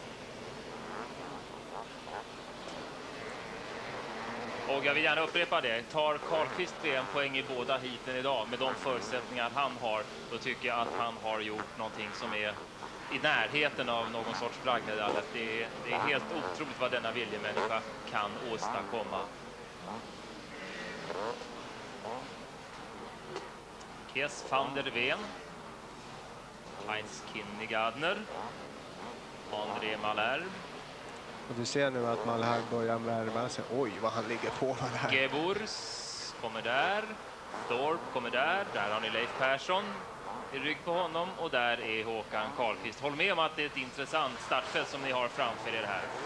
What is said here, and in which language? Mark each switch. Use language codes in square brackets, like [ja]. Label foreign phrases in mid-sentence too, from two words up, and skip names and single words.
[sv] Och jag vill gärna upprepa det. Tar Karlqvist VM-poäng i båda hiten idag med de förutsättningar han har, då tycker jag att han har gjort någonting som är i närheten av någon sorts bragdmedalj. Det är helt otroligt vad denna viljemänniska kan åstadkomma. Kees van der Ven, Heinz Kinny Gardner, André Malherbe. Och du ser nu att Malherbe börjar värma sig. Oj, vad han ligger på med det här. Geburs kommer där. Thorpe kommer där. Där har ni Leif Persson i rygg på honom. Och där är Håkan Karlqvist. Håll med om att det är ett intressant startfält som ni har framför er här.